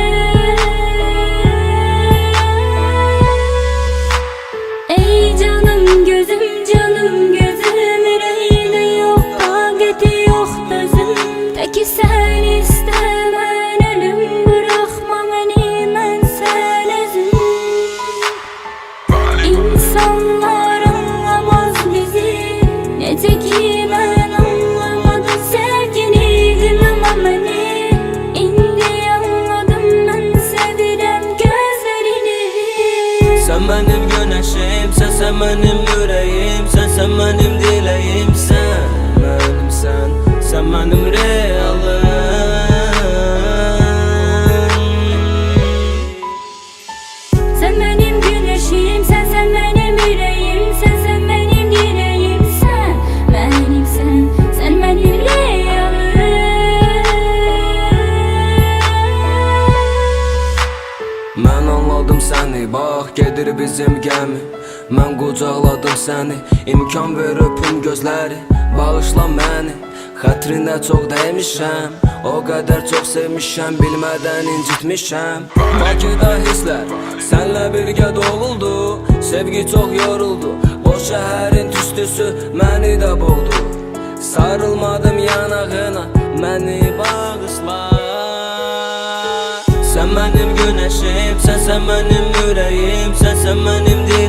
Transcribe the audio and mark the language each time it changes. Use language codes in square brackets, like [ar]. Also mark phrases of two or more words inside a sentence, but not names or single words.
[tr] Ey canım gözüm, canım gözüm, yüreğinde yok taqeti, yok dözüm. Peki sen istemən ölüm, bırakma beni, [az] mən sən özüm. İnsanlar anlamaz bizi, necə ki mən anlamadım sevgini, dinləmə məni. İndi anladım, mən sevirəm gözlərini. [tr] Sen benim güneşim, sen benim yüreğim, sen benim dileğim, sen benimsen, sen benim realım. Sen benim güneşim, sen benim yüreğim, sen benim dileğim, sen benimsen, sen benim realım. [az] Mən anladım səni, bax gedir bizim gəmi. Mən qucaqladım səni, imkan ver öpüm gözləri. Bağışla məni, xətrinə çox dəymişəm. O qədər çox sevmişəm, bilmədən incitmişəm. Bakıda hisslər, sənlə birgə doğuldu. Sevgi çox yoruldu, o şəhərin tüstüsü məni də boğdu. Sarılmadım yanağına, məni bağışla. [tr] Sen benim güneşim, sen benim yüreğim, sen benim